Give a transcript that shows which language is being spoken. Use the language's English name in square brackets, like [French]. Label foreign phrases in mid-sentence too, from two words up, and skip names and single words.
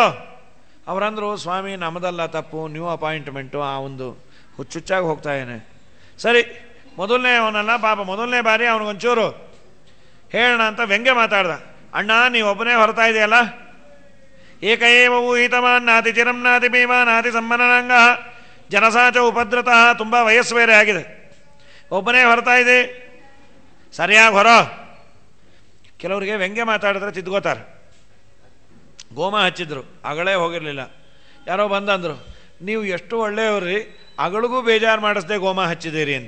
[Kannada] ಅವರಂದರು ಸ್ವಾಮಿ ನಮ್ಮದಲ್ಲ ತಪ್ಪು, [English] new appointment, [Kannada] ಆ ಒಂದು ಹುಚ್ಚುಚ್ಚಾಗಿ ಹೋಗ್ತಾ ಏನೆ. ಸರಿ, ಮೊದಲನೇ ಅವನಲ್ಲ ಪಾಪ, ಮೊದಲನೇ ಬಾರಿ ಅವನಿಗೊಂಚೂರು ಹೇಳೋಣ ಅಂತ ವ್ಯಂಗ್ಯ ಮಾತಾಡ್ದ. ಅಣ್ಣ ನೀವೊಬ್ಬನೇ ಹೊರತಾ ಇದೆಯಲ್ಲ, [Sanskrit] ಏಕಏವ ಊಹಿತವಾನ್ ನಾತಿ ಚಿರಂ ನಾತಿ ಭೀಮ ನಾತಿ ಸಮ್ಮನಾಂಗ ಜನಸಾಚ ಉಪದ್ರತಃ. [Kannada] ತುಂಬ ವಯಸ್ಸು ಬೇರೆ ಆಗಿದೆ, ಒಬ್ಬನೇ ಹೊರತಾ ಇದೆ, ಸರಿಯಾಗಿ ಹೊರ. ಕೆಲವರಿಗೆ ವ್ಯಂಗ್ಯ ಮಾತಾಡಿದ್ರೆ ತಿದ್ಕೋತಾರೆ. ಗೋಮ ಹಚ್ಚಿದ್ರು, ಅಗಳೇ ಹೋಗಿರಲಿಲ್ಲ. ಯಾರೋ ಬಂದಂದರು, ನೀವು ಎಷ್ಟು ಒಳ್ಳೆಯವ್ರಿ, ಅಗಳಿಗೂ ಬೇಜಾರು ಮಾಡಿಸ್ದೆ ಗೋಮ ಹಚ್ಚಿದ್ದೀರಿ ಅಂತ.